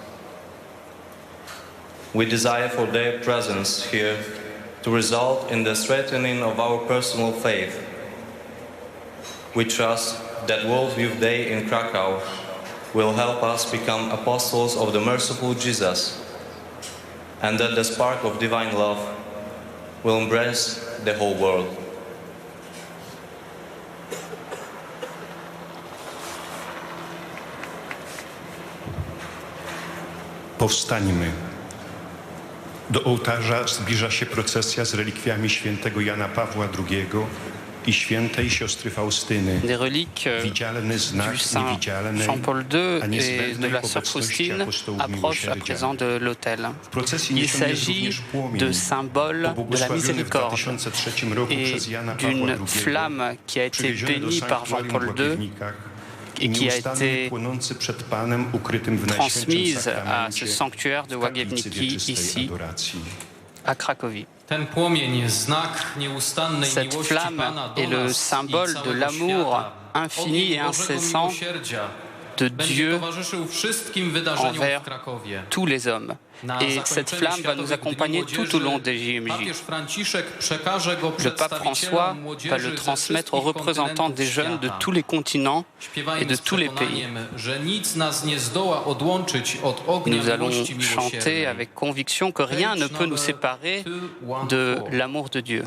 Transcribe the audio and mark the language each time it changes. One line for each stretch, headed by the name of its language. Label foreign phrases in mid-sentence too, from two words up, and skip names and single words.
English: We desire for their presence here to result in the strengthening of our personal faith. We trust that World Youth Day in Krakow will help us become apostles of the merciful Jesus, and that the spark of divine love will embrace the whole world.
Polish: Powstańmy. Do ołtarza zbliża się procesja z relikwiami świętego Jana Pawła II i świętej siostry Faustyny.
French: Des reliques
Polish: Widzialny znak
French: du Saint
Polish: niewidzialnej,
French: Jean-Paul II
Polish: a
French: et
Polish: niezbędnej
French: de la Sœur
Polish: obecności
French: Faustine
Polish: apostołów
French: approchent à
Polish: miłosierdzia.
French: présent de l'autel.
Polish: W procesji
French: Il
Polish: niesiony jest
French: s'agit
Polish: również płomień,
French: de symboles de la
Polish: pobłogosławiony w
French: miséricorde
Polish: 2003 roku
French: et
Polish: przez Jana Pawła
French: d'une
Polish: II,
French: flamme qui a été
Polish: przywieziony do
French: bénie par
Polish: sanktuarium
French: Jean-Paul
Polish: w
French: II
Polish: Łagiewnikach
French: et qui a
Polish: nieustannie
French: été
Polish: płonący przed Panem ukrytym w najświętszym
French: transmise à
Polish: sakramencie
French: ce sanctuaire de
Polish: w kaplicy
French: Łagiewnicki
Polish: wieczystej
French: ici
Polish: adoracji.
French: à Cracovie.
Polish: Ten płomień, znak nieustannej
French: Cette
Polish: miłości
French: flamme
Polish: Pana do
French: est le
Polish: nas
French: symbole
Polish: i
French: de
Polish: całego
French: l'amour
Polish: świata.
French: infini
Polish: Ogień
French: et
Polish: Bożego
French: incessant
Polish: miłosierdzia
French: de
Polish: będzie
French: Dieu
Polish: towarzyszył wszystkim wydarzeniom
French: envers
Polish: w Krakowie.
French: tous les hommes.
Polish: Na
French: Et cette
Polish: zakończenie
French: flamme va nous
Polish: Światowych Dni
French: accompagner tout au long des
Polish: Młodzieży
French: JMJ.
Polish: papież Franciszek przekaże go
French: Le pape François va le transmettre aux représentants des jeunes de tous les continents et de tous les pays. Nous allons chanter avec conviction que rien ne peut nous séparer de l'amour de Dieu.